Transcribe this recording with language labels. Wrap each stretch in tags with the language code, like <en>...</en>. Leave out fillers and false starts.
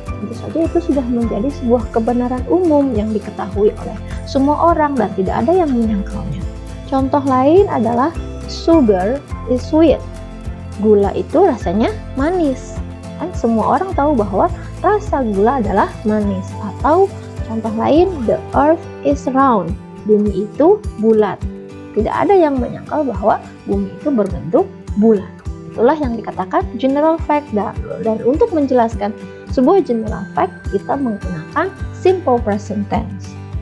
<id>Tentu saja itu sudah menjadi sebuah kebenaran umum yang diketahui oleh semua orang dan tidak ada yang menyangkalnya. Contoh lain adalah</id> <en>sugar is sweet.</en> <id>Gula itu rasanya manis. Kan semua orang tahu bahwa rasa gula adalah manis. Atau contoh lain,</id> <en>the earth is round.</en> <id>Bumi itu bulat. Tidak ada yang menyangkal bahwa bumi itu berbentuk bulat. Itulah yang dikatakan general fact. Dan untuk menjelaskan sebuah general fact, kita menggunakan simple present tense.</id>